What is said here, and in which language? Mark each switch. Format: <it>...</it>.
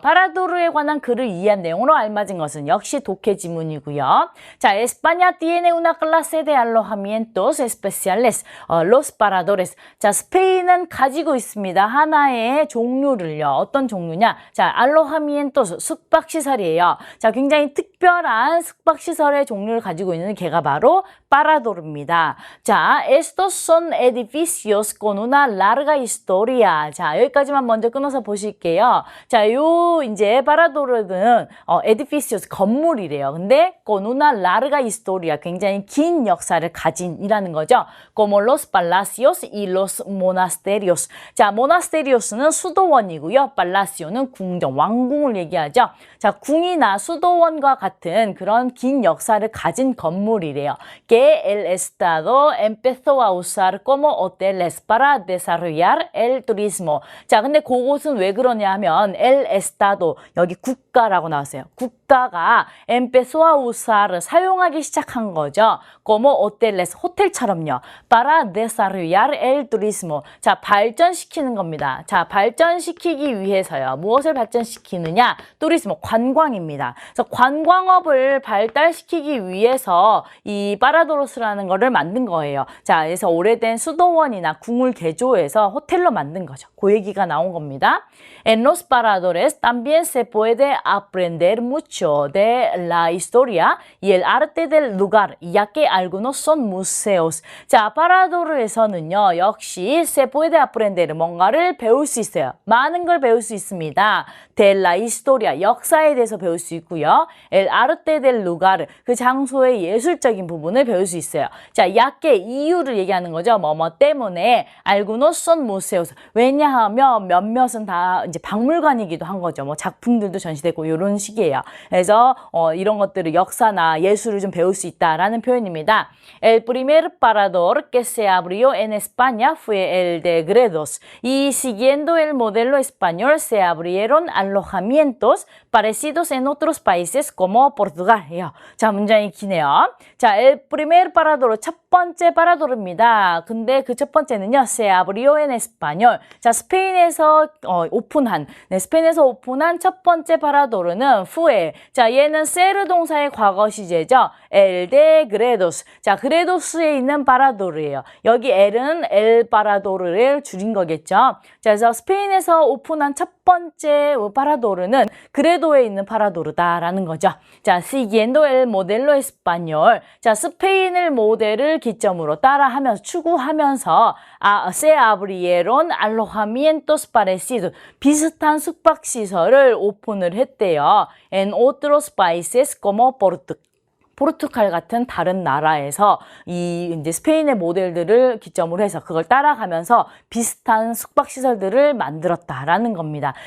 <ko>파라도르에 관한 글을 이해한 내용으로 알맞은 것은 역시 독해 지문이고요.</ko> <es>자, España tiene una clase de alojamientos especiales, los paradores.</es> <ko>자, 스페인은 가지고 있습니다. 하나의 종류를요. 어떤 종류냐? 자, alojamientos, 숙박시설이에요. 자, 굉장히 특별한 숙박시설의 종류를 가지고 있는 개가 바로 파라도르입니다.</ko> <es>자, estos son edificios con una larga historia.</es> <ko>자, 여기까지만 먼저 끊어서 보실게요. 자, 요 이제 파라도르는 edificios 건물이래요. 근데</ko> <es>con una larga historia</es> <ko>굉장히 긴 역사를 가진이라는 거죠.</ko> <es>como los palacios y los monasterios.</es> <ko>자, monasterios는 수도원이고요. palacio는 궁정, 왕궁을 얘기하죠. 자, 궁이나 수도원과 같은 그런 긴 역사를 가진 건물이래요.</ko> <es>que el Estado empezó a usar como hoteles para desarrollar el turismo.</es> <ko>자, 근데 그곳은 왜 그러냐 하면</ko> <es>el Estado,</es> <ko>여기 국가라고 나왔어요. 국가가</ko> <es>empezó a usar,</es> <ko>사용하기 시작한 거죠.</ko> <es>como hoteles,</es> <ko>호텔처럼요.</ko> <es>para desarrollar el turismo.</es> <ko>자, 발전시키는 겁니다. 자, 발전시키기 위해서요. 무엇을 발전시키느냐? turismo, 관광입니다. 그래서 관광업을 발달시키기 위해서 이 파라도르스라는 거를 만든 거예요. 자, 그래서 오래된 수도원이나 궁을 개조해서 호텔로 만든 거죠. 그 얘기가 나온 겁니다.</ko> <es>En los paradores también se puede aprender mucho de la historia y el arte del lugar, ya que algunos son museos.</es> <ko>자, 파라도르에서는요, 역시</ko> <es>se puede aprender,</es> <ko>뭔가를 배울 수 있어요. 많은 걸 배울 수 있습니다.</ko> <es>De la historia,</es> <ko>역사에 대해서 배울 수 있고요.</ko> <es>El arte del lugar,</es> <ko>그 장소의 예술적인 부분을 배울 수 있어요. 자,</ko> <es>ya que</es> <ko>이유를 얘기하는 거죠. 뭐뭐 때문에</ko> <es>algunos son museos.</es> <ko>왜냐하면 몇몇은 다 이제 박물관이기도 한 거죠. 뭐 작품들도 전시되고 이런 식이에요. 그래서 이런 것들을 역사나 예술을 좀 배울 수 있다라는 표현입니다.</ko> <es>El primer parador que se abrió en España fue el de Gredos y siguiendo el modelo español se abrieron alojamientos parecidos en otros países como Portugal이요.</es> <ko>자, 문장이 기네요. 자,</ko> <es>el primer parador,</es> <ko>첫 번째 파라도르입니다. 근데 그 첫 번째는요,</ko> <es>se abrió en español.</es> <ko>자, 스페인에서 스페인에서 오픈한 첫 번째 파라도르는 fue. 자, 얘는 세르 동사의 과거 시제죠.</ko> <es>el de Gredos.</es> <ko>자, 그레도스에 있는 파라도르예요. 여기 el은</ko> <es>el parador</es> <ko>를 줄인 거겠죠. 자, 그래서 스페인에서 오픈한 첫 번째 파라도르는 그레도에 있는 파라도르다라는 거죠.</ko> <es>자, siguiendo el modelo español.</es> <ko>자, 스페인을 모델을 기점으로 따라하면서 추구하면서</ko> <es>se abrieron alojamientos parecidos.</es> <ko>비슷한 숙박시설을 오픈을 했대요.</ko> <es>En otros países como</es> <ko>포르투갈 같은 다른 나라에서 이제 스페인의 모델들을 기점으로 해서 그걸 따라가면서 비슷한 숙박시설들을 만들었다라는 겁니다.</ko>